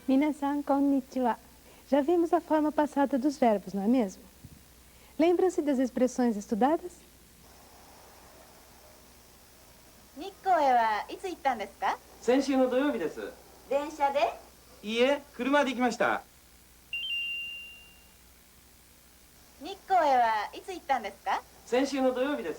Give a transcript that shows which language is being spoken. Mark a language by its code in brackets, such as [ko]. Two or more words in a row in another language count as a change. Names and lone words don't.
[ja] 皆さん、こんにちは. [pt] Já vimos a forma passada dos verbos, não é mesmo? Lembram-se das expressões estudadas? [ja] 日光へはいつ行ったんですか？先週の土曜日です。電車で？いいえ、車で行きました。日光へはいつ行ったんですか？先週の土曜日です。